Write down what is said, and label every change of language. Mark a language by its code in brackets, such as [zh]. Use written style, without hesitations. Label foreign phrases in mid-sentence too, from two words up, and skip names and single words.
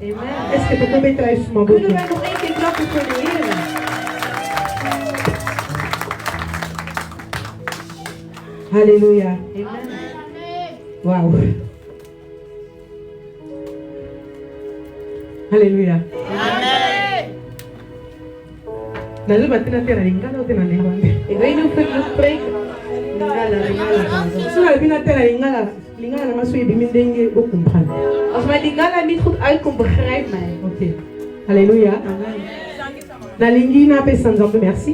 [fr] Est-ce que tu peux mettre sur ma bouche? Alléluia. Wow. Alléluia. Amen. [nl] Ik weet niet of ik nog spreek. Als mijn lingala niet goed uitkomt, begrijp mij. Oké. Halleluja. Amen. Merci.